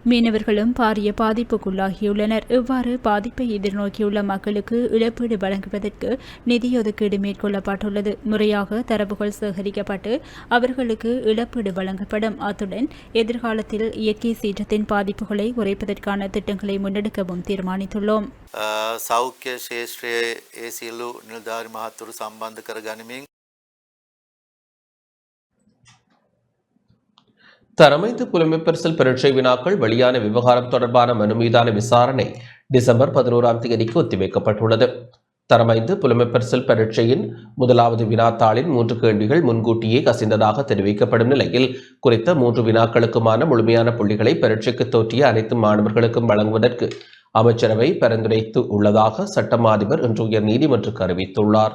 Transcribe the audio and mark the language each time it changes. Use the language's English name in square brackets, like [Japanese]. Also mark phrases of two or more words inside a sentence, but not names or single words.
[Tamil] மீனவர்களும் பாரிய பாதிப்புக்குள்ளாகியுள்ளனர். இவ்வாறு பாதிப்பை எதிர்நோக்கியுள்ள மக்களுக்கு இழப்பீடு வழங்குவதற்கு நிதி ஒதுக்கீடு மேற்கொள்ளப்பட்டுள்ளது. முறையாக தரவுகள் சேகரிக்கப்பட்டு அவர்களுக்கு இழப்பீடு வழங்கப்படும். அத்துடன் எதிர்காலத்தில் இயற்கை சீற்றத்தின் பாதிப்புகளை குறைப்பதற்கான திட்டங்களை முன்னெடுக்கவும் தீர்மானித்துள்ளோம். [Sinhala] සෞඛ්‍ය ශේෂ්ත්‍රයේ ඒ සියලු නිලධාරි මහත්වරු සම්බන්ධ කර ගනිමින් [Tamil] தரமைந்து புலமைப்பரிசில் பரீட்சை வினாக்கள் வெளியான விவகாரம் தொடர்பான மனு மீதான விசாரணை டிசம்பர் 11ஆம் தேதிக்கு ஒத்திவைக்கப்பட்டுள்ளது. தரமைந்து புலமைப்பரிசில் பரீட்சையின் முதலாவது வினாத்தாளின் 3 கேள்விகள் முன்கூட்டியே கசிந்ததாக தெரிவிக்கப்படும் நிலையில் குறித்த 3 வினாக்களுக்குமான முழுமையான புள்ளிகளை பரீட்சைக்கு தோற்றிய அனைத்து மாணவர்களுக்கும் வழங்குவதற்கு அமைச்சரவை பரிந்துரைத்து உள்ளதாக சட்டம் அதிபர் இன்று உயர் நீதிமன்றுக்கு அறிவித்துள்ளார்.